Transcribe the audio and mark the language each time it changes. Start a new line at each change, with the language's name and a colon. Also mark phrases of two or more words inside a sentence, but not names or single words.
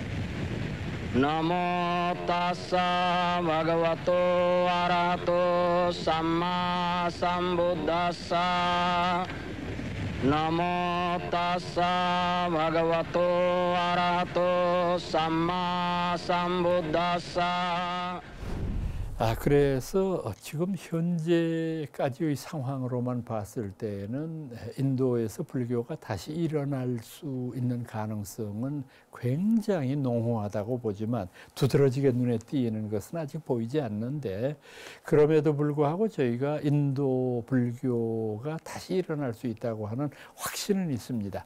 Pali: Namo tassa bhagavato arahato samma sambuddhassa Namo tassa bhagavato arahato samma sambuddhassa
Korean: 그래서 지금 현재까지의 상황으로만 봤을 때는 인도에서 불교가 다시 일어날 수 있는 가능성은 굉장히 농후하다고 보지만 두드러지게 눈에 띄는 것은 아직 보이지 않는데 그럼에도 불구하고 저희가 인도 불교가 다시 일어날 수 있다고 하는 확신은 있습니다.